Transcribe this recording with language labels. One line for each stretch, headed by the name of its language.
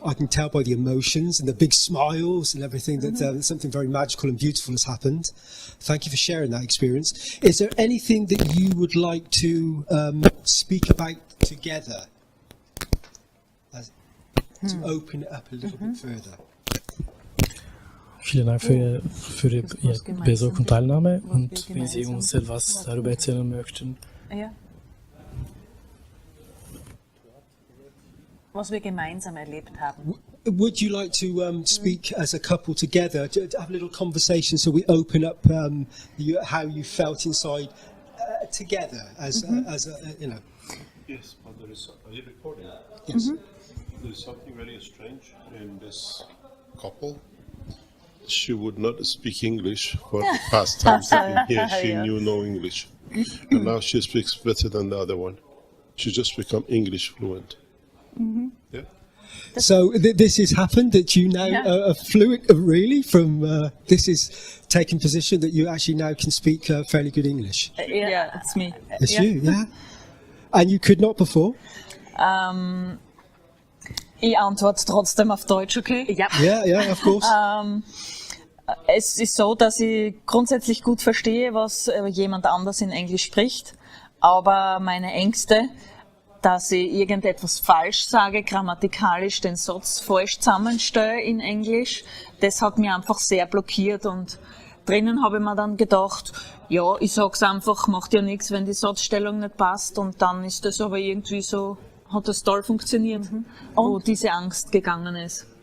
English: I can tell by the emotions and the big smiles and everything that something very magical and beautiful has happened. Thank you for sharing that experience. Is there anything that you would like to speak about together? to open it up a little bit further.
German: Vielen Dank für Ihr Besuch und Teilnahme. Was Und wir wenn Sie uns etwas darüber erzählen möchten. Ja. Was wir gemeinsam erlebt haben.
English: Would you like to speak as a couple together, to have a little conversation so we open up how you felt inside together as you know? Yes, but there is. Are you recording? Yes. There's something very strange in this couple. She would not speak English for the past times that here. She knew no English, and now she speaks better than the other one. She just become English fluent. Yeah. So this has happened that you now are fluent, really. From this is taking position that you actually now can speak fairly good English. Yeah, it's me. It's you, yeah. And you could not before.
German: Ich antworte trotzdem auf Deutsch, okay? Ja.
English: Yeah, of course.
German: Es ist so, dass ich grundsätzlich gut verstehe, was jemand anders in Englisch spricht, aber meine Ängste, dass ich irgendetwas falsch sage, grammatikalisch den Satz falsch zusammenstelle in Englisch, das hat mich einfach sehr blockiert und drinnen habe ich mir dann gedacht, ja, ich sag's einfach, macht ja nichts, wenn die Satzstellung nicht passt und dann ist das aber irgendwie so, hat das toll funktioniert, wo diese Angst gegangen ist.